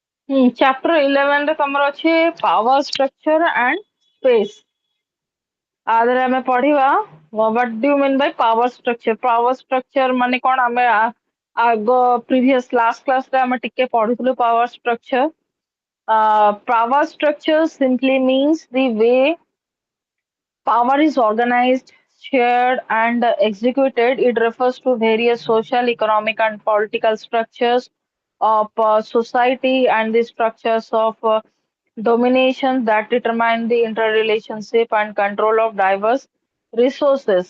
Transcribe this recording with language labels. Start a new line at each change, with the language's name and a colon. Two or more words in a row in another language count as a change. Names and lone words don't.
English: Chapter 11
Odia: ରେ ତମର ଅଛି
English: power structure and space.
Odia: ଆଦେହରେ ଆମେ ପଢିବା
English: what do you mean by power structure? Power structure
Odia: ମାନେ କଣ ଆମେ ଆଗ
English: previous last class
Odia: ରେ ଆମେ ଟିକେ ପଢିଥିଲୁ
English: power structure. Power structure simply means the way power is organized, shared, and executed. It refers to various social, economic, and political structures of society and the structures of domination that determine the interrelationship and control of diverse resources.